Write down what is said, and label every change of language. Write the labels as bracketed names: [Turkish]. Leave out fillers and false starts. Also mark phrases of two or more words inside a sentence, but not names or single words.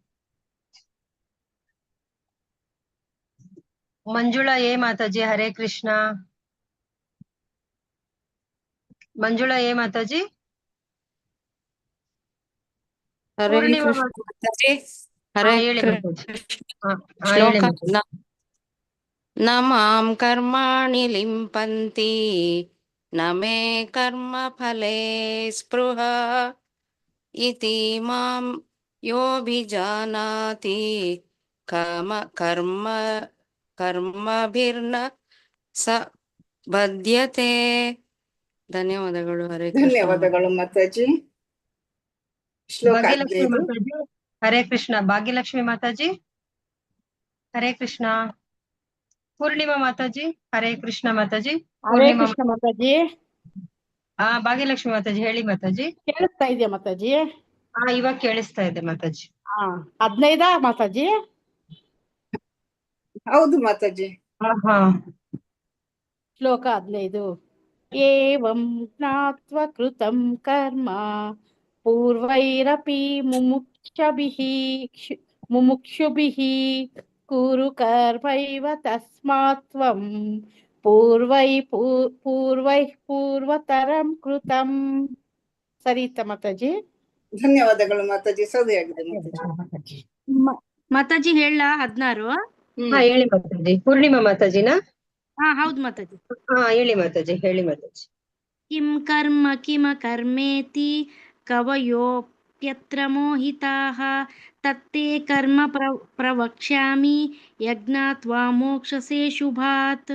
[Kannada] ಮಂಜುಳಾ ಎ ಮಾತಾಜಿ ಹರೇ ಕೃಷ್ಣ. ಮಂಜುಳಾ ಎ ಮಾತಾಜಿ. ಹರೇ ಪೂರ್ಣಿಮಾ ಕೃಷ್ಣ ಮಾತಾಜಿ. ಹರೇ ಹೇಳಿ ಮಾತಾಜಿ. ಶ್ಲೋಕ ಹೇಳಿ ಮಾತಾಜಿ. [Sanskrit] ನ ಮಾಂ ಕರ್ಮಾಣಿ ಲಿಂಪಂತಿ ನ ಮೇ ಕರ್ಮ ಫಲೇ ಸ್ಪೃಹ ಇತಿ ಮಾಂ ಯೋಭಿಜಾನಾತಿ ಕರ್ಮಭಿರ್ನ ಸ ಬದ್ಯತೆ. [Kannada] ಧನ್ಯವಾದಗಳು. ಹರೇ ಕೃಷ್ಣ. ಧನ್ಯವಾದಗಳು ಮಾತಾಜಿ. ಶ್ಲೋಕ ಭಾಗ್ಯಲಕ್ಷ್ಮಿ 15. ಮಾತಾಜಿ ಹರೇ ಕೃಷ್ಣ. ಭಾಗ್ಯಲಕ್ಷ್ಮಿ ಮಾತಾಜಿ ಹರೇ ಕೃಷ್ಣ. ಪೂರ್ಣಿಮಾ ಮಾತಾಜಿ ಹರೇ ಕೃಷ್ಣ ಮಾತಾಜಿ. ಹರೇ ಕೃಷ್ಣ ಮಾತಾಜಿ. ಭಾಗ್ಯಲಕ್ಷ್ಮಿ ಮಾತಾಜಿ ಹೇಳಿ ಮಾತಾಜಿ. ಕೇಳಿಸ್ತಾ ಇದೆಯಾ ಮಾತಾಜಿ? ಇವಾಗ ಕೇಳಿಸ್ತಾ ಇದೆ ಮಾತಾಜಿ. 15 ಮಾತಾಜಿ? ಹೌದು ಮಾತಾಜಿ. ಶ್ಲೋಕ 15. [Sanskrit] ಏವಂ ಜ್ಞಾತ್ವಾ ಕೃತಂ ಕರ್ಮ ಪೂರ್ವೈರಪಿ ಮುಮುಕ್ಷುಭಿಃ ಕುರು ಕರ್ಮೈವ ತಸ್ಮಾತ್ ತ್ವಂ ಪೂರ್ವತರಂ ಕೃತಂ. [Kannada] ಸರಿತ ಮಾತಾಜಿ? ಧನ್ಯವಾದಗಳು ಮಾತಾಜಿ, ಸರಿಯಾಗಿದೆ ಮಾತಾಜಿ. ಮಾತಾಜಿ ಹೇಳ 16? ಹೇಳಿ ಮಾತಾಜಿ. ಪೂರ್ಣಿಮಾ ಮಾತಾಜಿನಾ? ಹೌದು ಮಾತಾಜಿ. ಹೇಳಿ ಮಾತಾಜಿ. ಹೇಳಿ ಮಾತಾಜಿ. [Sanskrit] ಕಿಂ ಕರ್ಮ ಕಿಮ ಕರ್ಮೇತಿ ಕವಯೋಪ್ಯತ್ರ ಮೋಹಿತಾಃ ತತ್ತೇ ಕರ್ಮ ಪ್ರವಕ್ಷ್ಯಾಮಿ ಯಜ್ಞಾತ್ವಾ ಮೋಕ್ಷಸೇ ಶುಭಾತ್.